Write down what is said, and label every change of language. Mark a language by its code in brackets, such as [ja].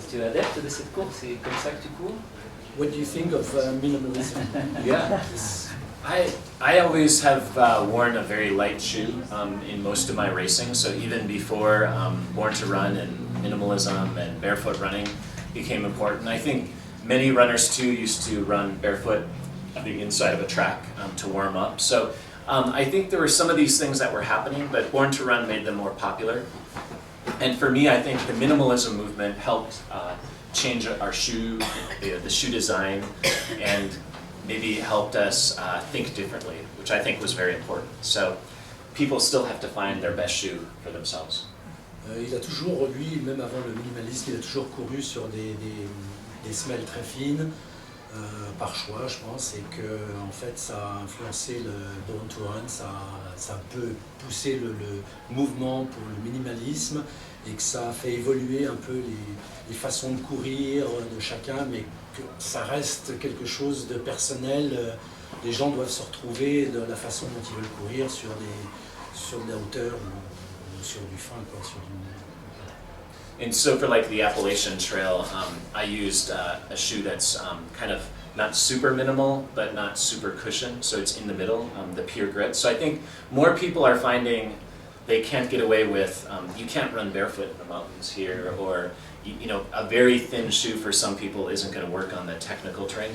[fr] Tu es adepte de cette course? C'est comme ça que tu cours? [en] What do you think of minimalism? Yeah. I always have worn a very light shoe in most of my racing, so even before Born to Run and minimalism and barefoot running became important. I think many runners too used to run barefoot on the inside of a track to warm up. So I think there were some of these things that were happening, but Born to Run made them more popular. And for me, I think the minimalism movement helped change our shoe, the shoe design, and maybe helped us think differently, which I think was very important. So people still have to find their best shoe for themselves. [fr] Il a toujours, lui, même avant le minimalisme, il a toujours couru sur des semelles très fines, par choix, je pense, et que en fait, ça a influencé le Born to Run, ça peut pousser le mouvement pour le minimalisme, et que ça a fait évoluer un peu les façons de courir de chacun, mais que ça reste quelque chose de personnel. Les gens doivent se retrouver dans la façon dont ils veulent courir sur de la hauteur ou sur du fin, quoi, sur du... [en] And so for like the Appalachian Trail, I used a shoe that's kind of not super minimal, but not super cushioned, so it's in the middle, the Pure Grit. So I think more people are finding they can't get away with, you can't run barefoot in the mountains here, or you know, a very thin shoe for some people isn't going to work on the technical terrain.